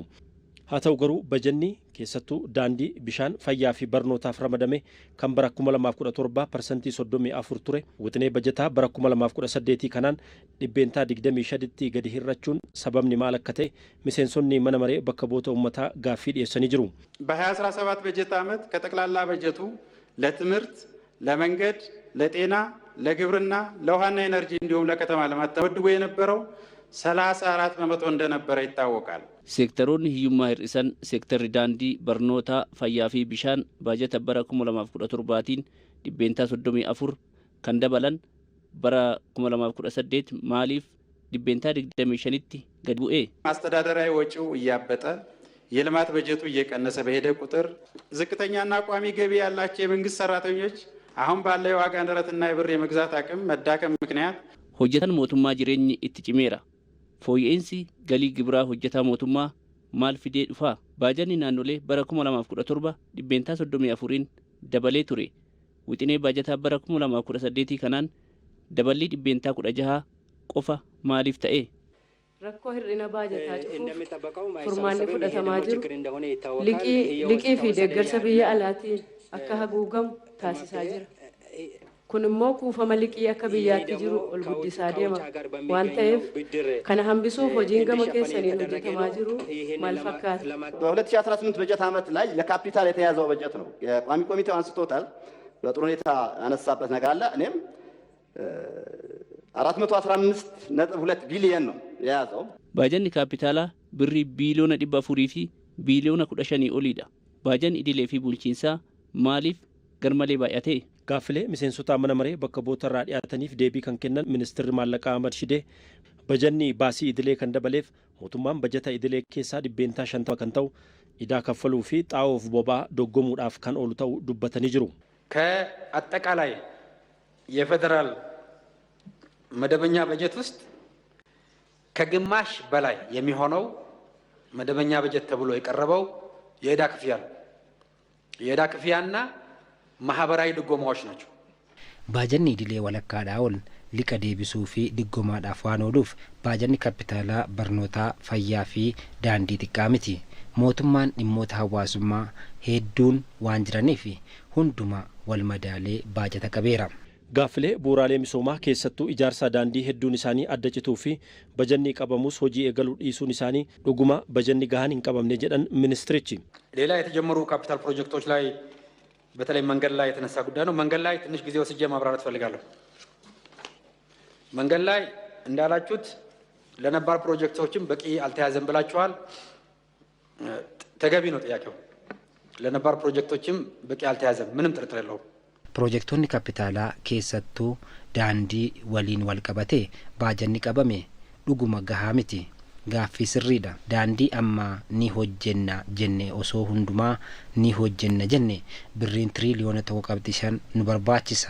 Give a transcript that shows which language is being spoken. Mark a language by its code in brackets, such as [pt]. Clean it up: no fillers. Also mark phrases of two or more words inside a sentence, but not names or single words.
[om] Haa ta'u garuu bajanni keessattuu daandii bishaan fayyaa fi barnootaaf ramadame kan bara 2017% 34 ture wixinee bajataa bara 2018 kanaan dhibbeentaa 25tti gadi hir'achuun sababni maal akka ta'e miseensonni mana maree bakka bu'oota uummataa gaaffii dhiyeessanii jiru. [am] በ2017 በጀት ዓመት ከጠቅላላ በጀቱ ለትምህርት፣ ለመንገድ፣ ለጤና፣ ለግብርና፣ ለውሃና ኤነርጂ እንዲሁም ለከተማ ልማት ተመድቦ የነበረው 34 በመቶ እንደነበረ ይታወቃል። [om] Seektaroonni hiyyummaa hir'isan seektarri daandii barnootaa fayyaa fi bishaan baajata bara 2017tiin dhibbeentaa 34 kan dabalan bara 2018 maaliif dhibbeentaa 25tti gadi bu'ee? [am] አስተዳደራዊ ወጪው እያበጠ የልማት በጀቱ እየቀነሰ በሄደ ቁጥር ዝቅተኛና ቋሚ ገቢ ያላቸው የመንግስት ሰራተኞች አሁን ባለው የዋጋ ንረትና የብር የመግዛት አቅም መዳከም ምክንያት [om] hojjetan mootummaa jireenyi itti cimeera. Fooyya'insi galii gibiraa hojjetaa mootummaa maal fidee dhufaa? Baajanni naannolee bara 2017 dhibbeentaa 34ን dabalee ture. Wixinee baajataa bara 2018 kanaan dabalii dhibbeentaa 16 qofa maaliif ta'e? Rakkoo hir'ina baajataa cufuuf furmaanni fudhatamaa jiru liqii fi deeggarsa biyya alaatiin akka haguugamu taasisaa jira. Kun immoo kuufama liqii akka biyyaatti jiru ol guddisaa deema waan ta'eef kana hambisuuf hojiin gama keessaniin hojjetamaa jiru maal fakkaata? [am] በ2018 በጀት ዓመት ላይ ለካፒታል የተያዘው በጀት ነው። የቋሚ ኮሚቴው አንስቶታል። በጥሩ ሁኔታ ያነሳበት ነገር አለ። እኔም 415.2 ቢሊዮን ነው የያዘው። [om] Baajanni kaapitaalaa birrii biiliyoona 400 fi biiliyoona 15 oliidha. Baajanni idilee fi bulchiinsaa maaliif garmalee baay'ate? Gaaffilee miseensota mana maree bakka bu'oota irraa dhiyaataniif deebii kan kennan ministeerri maallaqaa Ahmad Shidee bajanni baasii idilee kan dabaleef mootummaan bajata idilee keessaa dhibbeentaa 50 kan ta'u idaa kaffaluu fi xaa'oof boba'aa doggomuudhaaf kan oolu ta'uu dubbatanii jiru. [am] ከአጠቃላይ የፌደራል መደበኛ በጀት ውስጥ ከግማሽ በላይ የሚሆነው መደበኛ በጀት ተብሎ የቀረበው የዕዳ ክፍያ ነው። የዕዳ ክፍያና ማህበራዊ ድጎማዎች ናቸው። [om] Baajanni idilee walakkaadhaa ol liqa deebisuu fi diggomaadhaaf waan ooluuf baajanni kapitaalaa barnootaa fayyaa fi daandii xiqqaa miti. Mootummaan dhimmoota hawaasummaa hedduun waan jiraniif hundumaa wal madaalee baajata qabeera. Gaaffilee bu'uuraalee misoomaa keessattuu ijaarsa daandii hedduun isaanii adda cituu fi bajanni qabamus hojii eegaluu dhiisuun isaanii dhuguma bajanni gahaan hin qabamne jedhan ministirichi. [am] ሌላ የተጀመሩ ካፒታል ፕሮጀክቶች ላይ በተለይ መንገድ ላይ የተነሳ ጉዳይ ነው። መንገድ ላይ ትንሽ ጊዜ ወስጄ ማብራራት ፈልጋለሁ። መንገድ ላይ እንዳላችሁት ለነባር ፕሮጀክቶችም በቂ አልተያዘም ብላችኋል። ተገቢ ነው ጥያቄው። ለነባር ፕሮጀክቶችም በቂ አልተያዘም፣ ምንም ጥርጥር የለውም። [om] Piroojektonni kapitaalaa keessattuu daandii waliin wal qabatee baajanni qabame dhuguma gahaa miti. Gaaffii sirriidha. Daandii ammaa ni hojjenna jenne osoo hundumaa ni hojjenna jenne birriin tiriliyoona 1.5 nu barbaachisa.